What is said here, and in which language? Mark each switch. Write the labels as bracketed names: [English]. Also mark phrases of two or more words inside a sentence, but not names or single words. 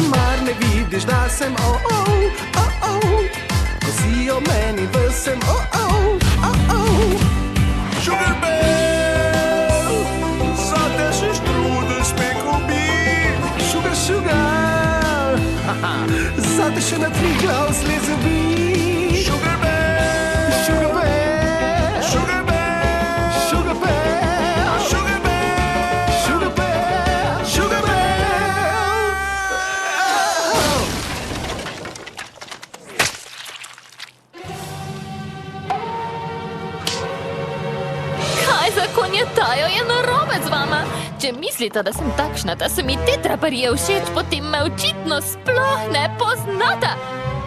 [Slovenian] Mar ne vidiš, da sem ko si o meni vsem Sugar Bear, za te še štrude spekel bi. Sugar, sugar, zate še na tri glav sleze bi. Sugar Bear, Sugar bear, Sugar Bear, sugar bear, Sugar Bear. sugar bear, sugar bear. Kaj zakonjetajo je narobe z vama? Če mislite, da sem takšna, da so mi te traparije všeč, potem me očitno sploh ne poznata.